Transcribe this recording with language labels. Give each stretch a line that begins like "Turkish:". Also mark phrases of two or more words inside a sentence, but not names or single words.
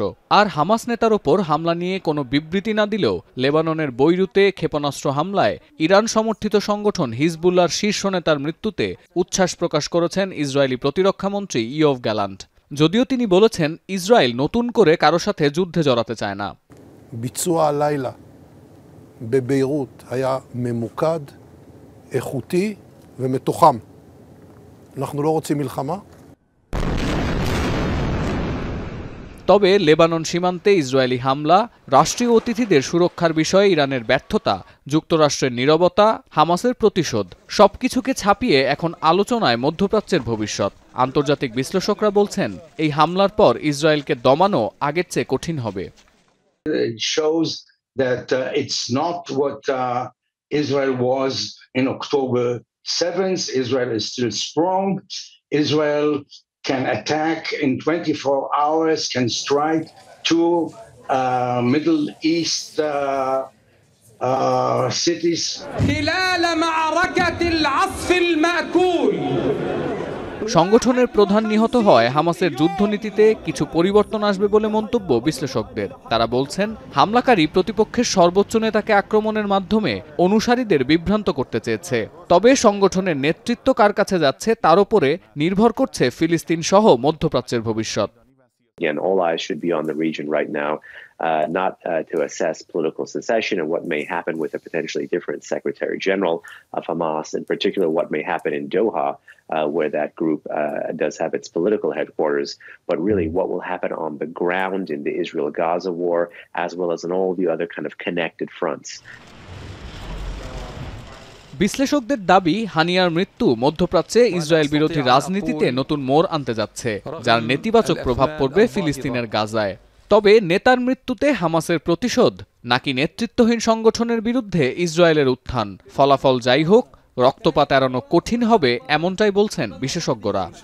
Bangla: আর হামাস নেতার ওপর হামলা নিয়ে কোনো বিবৃতি না দিলেও লেবাননের বৈরুতে ক্ষেপণাস্ত্র হামলায় ইরান সমর্থিত সংগঠন হিজবুল্লাহর শীর্ষ নেতার মৃত্যুতে উচ্ছ্বাস প্রকাশ করেছেন ইসরায়েলি প্রতিরক্ষামন্ত্রী ইয়োভ গ্যালান্ট। যদিও তিনি বলেছেন ইসরায়েল নতুন করে কারো সাথে যুদ্ধে জড়াতে চায় না।
Hebrew: ביצוע הלילה בביירות היה ממוקד, איכותי ומתוחם. אנחנו לא רוצים מלחמה.
Bangla: তবে লেবানন সীমান্তে ইসরায়েলি হামলা, রাষ্ট্রীয় অতিথিদের সুরক্ষার বিষয়ে ইরানের ব্যর্থতা, যুক্তরাষ্ট্রের নীরবতা, হামাসের প্রতিশোধ সবকিছুকে ছাপিয়ে এখন আলোচনায় মধ্যপ্রাচ্যের ভবিষ্যৎ। আন্তর্জাতিক বিশ্লেষকরা বলছেন এই হামলার পর ইসরায়েলকে দমানো আগের চেয়ে কঠিন হবে।
English: It shows that it's not what Israel was in October 7th. Israel is still strong. Israel can attack in 24 hours, can strike two Middle East cities.
Arabic: خلال معركة العصف المأكول
Bangla: সংগঠনের প্রধান নিহত হয় হামাসের যুদ্ধনীতিতে কিছু পরিবর্তন আসবে বলে মন্তব্য বিশ্লেষকদের। তারা বলছেন হামলাকারী প্রতিপক্ষের সর্বোচ্চ নেতাকে আক্রমণের মাধ্যমে অনুসারীদের বিভ্রান্ত করতে চেয়েছে। তবে সংগঠনের নেতৃত্ব কার কাছে যাচ্ছে তার উপরে নির্ভর করছে ফিলিস্তিন সহ মধ্যপ্রাচ্যের ভবিষ্যৎ।
English: Again, all eyes should be on the region right now, not to assess political secession and what may happen with a potentially different Secretary General of Hamas, in particular what may happen in Doha, where that group does have its political headquarters, but really what will happen on the ground in the Israel-Gaza war, as well as in all the other kind of connected fronts.
Bangla: বিশ্লেষকদের দাবি হানিয়ার মৃত্যু মধ্যপ্রাচ্যে ইসরায়েল বিরোধী রাজনীতিতে নতুন মোড় আনতে যাচ্ছে, যার নেতিবাচক প্রভাব পড়বে ফিলিস্তিনের গাজায়। তবে নেতার মৃত্যুতে হামাসের প্রতিশোধ নাকি নেতৃত্বহীন সংগঠনের বিরুদ্ধে ইসরায়েলের উত্থান, ফলাফল যাই হোক রক্তপাত এড়ানো কঠিন হবে এমনটাই বলছেন বিশেষজ্ঞরা।